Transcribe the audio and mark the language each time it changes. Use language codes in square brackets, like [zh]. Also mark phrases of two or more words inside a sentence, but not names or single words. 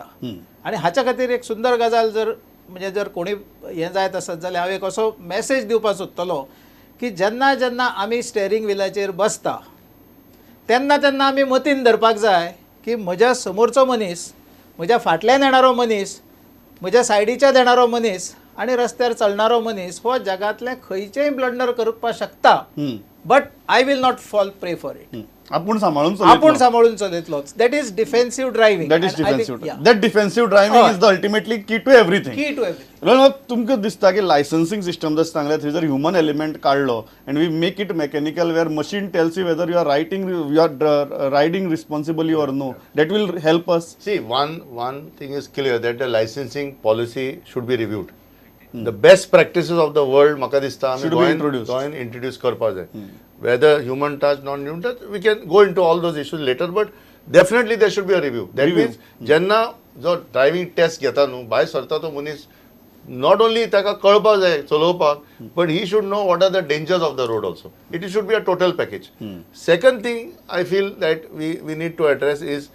[kok] आनी हाच्या खातीर एक सुंदर गजाल म्हणजे जर कोणी हें जायत आसत जाल्यार हांव एक असो मॅसेज दिवपाक सोदतलो की जेन्ना जेन्ना आमी स्टेरींग व्हिलाचेर बसता तेन्ना तेन्ना आमी मतीन धरपाक जाय की म्हज्या समोरचो मनीस, म्हज्या फाटल्यान येणारो मनीस, म्हज्या सायडीच्यान येणारो मनीस आनी रस्त्यार चलणारो मनीस हो जगांतले खंयचेय ब्लंडर करपाक शकता, [en] But I will not fall prey for it. [kok] आपण सांभाळून चलयतलोच. [en] That is defensive driving. That defensive driving is the ultimately key to everything. [kok] तुमकां दिसता की [en] licensing system [kok] जर सांगले थंय जर [en] human element काडलो and we make it mechanical where machine tells you whether you are riding responsibly or no, that will help us. See, one thing is clear that the licensing policy should be reviewed. The best practices of the world, [kok] म्हाका दिसता आमी गोंयान introduce करपाक जाय. [en] Whether human touch, non-human touch, we can go into all those issues later, but definitely there should be a review. That means [kok] जेन्ना जो [en] driving test [kok] घेता न्हू, भायर सरता तो मनीस, [en] not only [kok] ताका कळपाक जाय चलोवपाक, [en] but he should know what are the dangers of the road also. It should be a total package. Second thing I feel that we need to address is